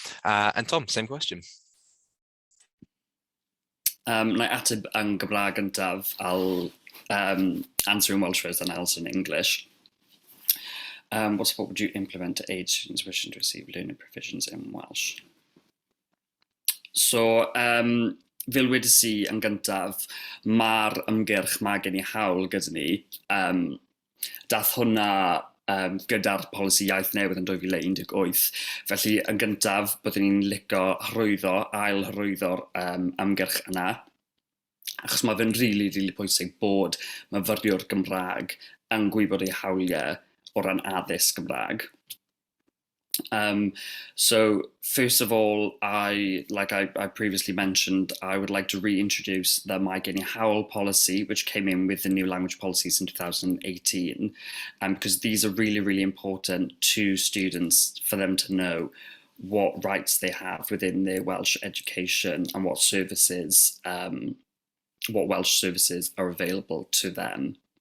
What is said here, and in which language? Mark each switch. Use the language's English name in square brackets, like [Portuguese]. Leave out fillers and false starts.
[English] And Tom, same question. [Welsh] Na ateb yn Gymraeg gyntaf, [English] I'll answer in Welsh first and else in English. What support would you implement to aid students wishing to receive learning provisions in Welsh? [Welsh] So, fel wedys i yn gyntaf, mae'r ymgyrch mae gen I hawl gyda ni. Dath hwnna gyda'r polisi iaith newydd yn 2018. Felly, yn gyntaf, byddwn ni'n licio ail-hyrwyddo'r ymgyrch yna. Achos mae fe'n really pwysig bod myfyriwr Gymraeg yn gwybod eu hawliau o ran addysg Gymraeg. [English] So first of all, like I previously mentioned, I would like to reintroduce the Mae Gen I Hawl policy, which came in with the new language policies in 2018, because these are really important to students for them to know what rights they have within their Welsh education and what Welsh services are available to them.